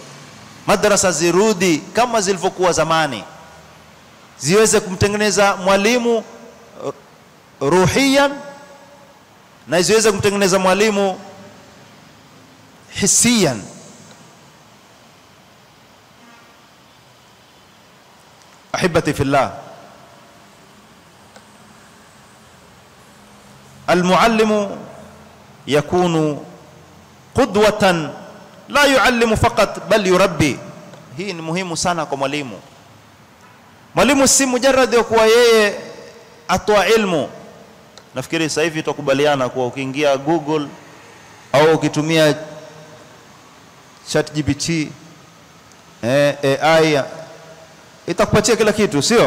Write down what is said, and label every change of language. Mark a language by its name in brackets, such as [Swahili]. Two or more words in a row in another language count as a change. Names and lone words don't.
[Swahili] Madrasa zirudi kama zilivyokuwa zamani, ziweze kumtengeneza mwalimu ruhiyan na ziweze kumtengeneza mwalimu hisiyan. [Arabic] أحبتي في الله, المعلم يكون قدوة لا يعلم فقط بل يربي. [Swahili] Hii ni muhimu sana kwa mwalimu. Mwalimu si mujarrad ya kuwa yeye atoa ilmu. Nafikiri sasa hivi tutakubaliana kuwa ukiingia Google au ukitumia ChatGPT, AI itakupatia kila kitu, sio?